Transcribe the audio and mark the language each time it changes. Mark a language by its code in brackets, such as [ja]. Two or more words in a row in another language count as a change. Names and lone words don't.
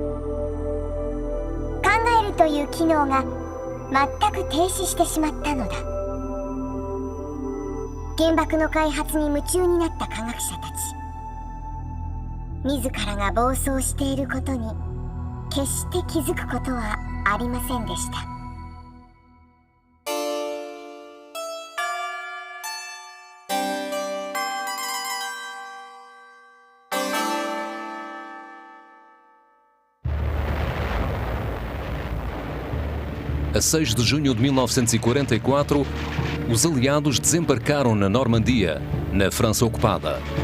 [ja] 考えるという機能が全く停止してしまったのだ。原爆の開発に夢中になった科学者たち。自らが暴走していることに決して気づくことはありませんでした。 [pt] A 6 de junho de 1944, os aliados desembarcaram na Normandia, na França ocupada.